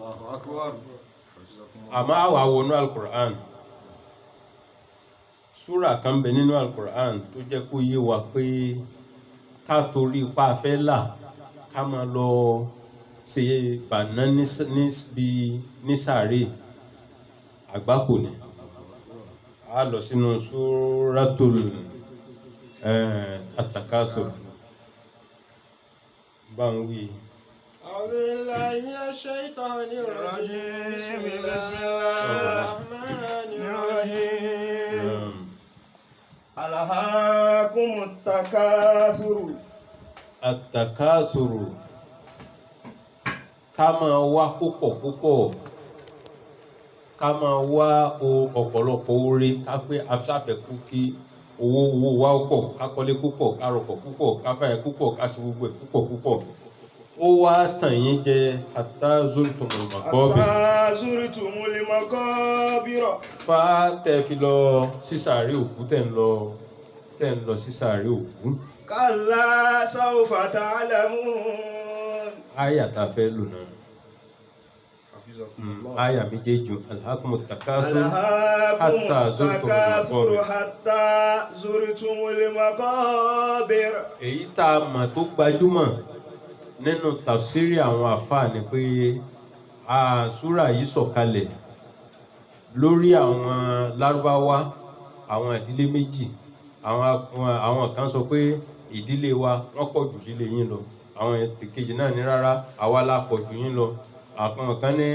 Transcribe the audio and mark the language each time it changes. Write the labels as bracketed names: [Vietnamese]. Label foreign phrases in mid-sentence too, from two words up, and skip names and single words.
[Yoruba] Àmọ́ àwà wọnú Al-Qur'an súrà kan bẹ nínú Al-Qur'an tó jẹ́ kó yé wa pé ká torí ipá fẹ́ là ká máa lọ ṣe bàná ní sàárè àgbákò ni. A lọ sínú Suratul At-Takasur bá ń wí. [Arabic] أعوذ بالله من الشيطان الرجيم بسم الله الرحمن الرحيم ألهاكم التكاثر. [Yoruba] At-Takasur ká máa wá púpọ̀ ká máa wá ọ̀pọ̀lọpọ̀ oore ká pé afẹ́fẹ́kú kí owó wá pọ̀ ká kọ́lé púpọ̀ ká rọ̀pọ̀ púpọ̀ ká fàyẹ púpọ̀ ká ṣe gbogbo ẹ̀ púpọ̀ ó wá tàn yín jẹ [Arabic] حتى زرتم المقابر [Yoruba] fa tẹ́ fi lọ sí sàárè òkú tẹ́ ń lọ sí sàárè òkú. [Arabic] كلا سوف تعلمون. [Yoruba] Àyà tá fẹ́ lò náà àyà méjèèjì [Arabic] ألهاكم التكاثر حتى زرتم المقابر. [Yoruba] Èyí tá a mọ̀ tó gbajúmọ̀ nínú tafsiri àwọn àfáà ni pé súrà yìí sọ̀kalẹ̀ lórí àwọn Lárúbáwá àwọn ìdílé méjì àwọn kan sọ pé ìdílé wa wọ́n pọ̀ jù ìdílé yín lọ àwọn kejì náà ní rárá àwa la pọ̀ jù yín lọ àwọn kan ní